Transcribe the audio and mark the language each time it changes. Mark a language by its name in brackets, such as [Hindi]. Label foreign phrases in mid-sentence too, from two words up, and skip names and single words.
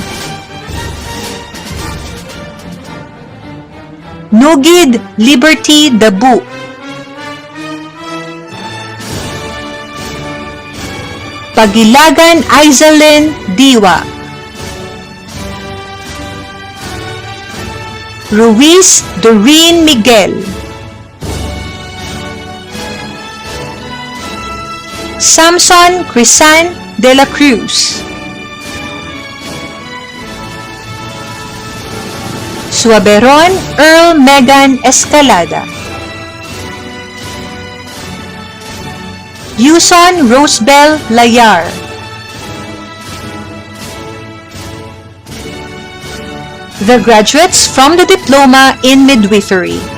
[English] Nugid Liberty Dabu, Pagilagan Aizelin Diwa, Ruiz Doreen Miguel, Samson Crisan de la Cruz, Suaberon Earl Megan Escalada, Yuson Rosebel Layar, The graduates from the Diploma in Midwifery.